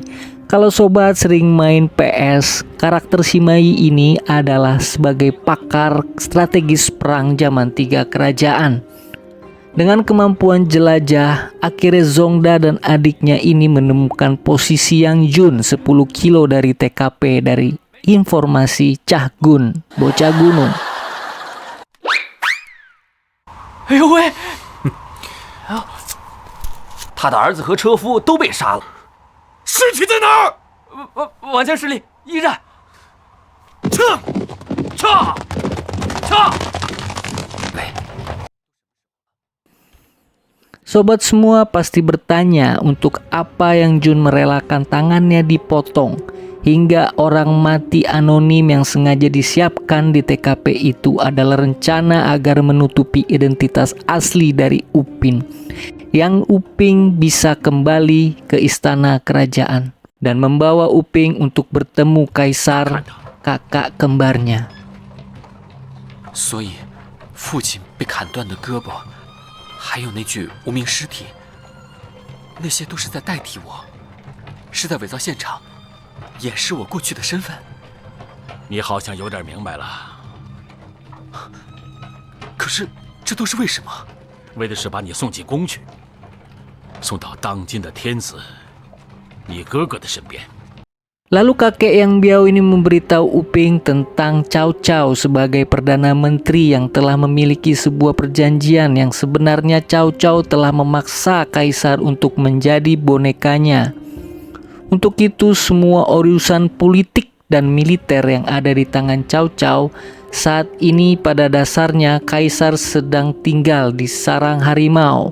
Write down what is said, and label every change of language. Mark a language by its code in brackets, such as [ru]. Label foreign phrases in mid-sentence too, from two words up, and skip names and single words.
[id] Kalau sobat sering main PS, karakter Simai ini adalah sebagai pakar strategis perang zaman 3 kerajaan. Dengan kemampuan jelajah, akhirnya Zongda dan adiknya ini menemukan posisi Yang Jun 10 kilo dari TKP dari informasi Cah Gun, bocah gunung. [zh] 哎呦喂！他的儿子和车夫都被杀了。尸体在哪儿？王家势力依然。撤！ [id] Sobat semua pasti bertanya untuk apa Yang Jun merelakan tangannya dipotong, hingga orang mati anonim yang sengaja disiapkan di TKP itu adalah rencana agar menutupi identitas asli dari Uping, yang Uping bisa kembali ke istana kerajaan dan membawa Uping untuk bertemu kaisar kakak kembarnya. [zh] 所以，父亲被砍断的胳膊，还有那具无名尸体，那些都是在代替我，是在伪造现场，掩饰我过去的身份。你好像有点明白了。可是，这都是为什么？为的是把你送进宫去。送到当今的天子，你哥哥的身边。 [id] Lalu kakek yang biau ini memberitahu Uping tentang Cao Cao sebagai Perdana Menteri yang telah memiliki sebuah perjanjian yang sebenarnya Cao Cao telah memaksa kaisar untuk menjadi bonekanya. Untuk itu semua urusan politik dan militer yang ada di tangan Cao Cao saat ini pada dasarnya kaisar sedang tinggal di sarang harimau.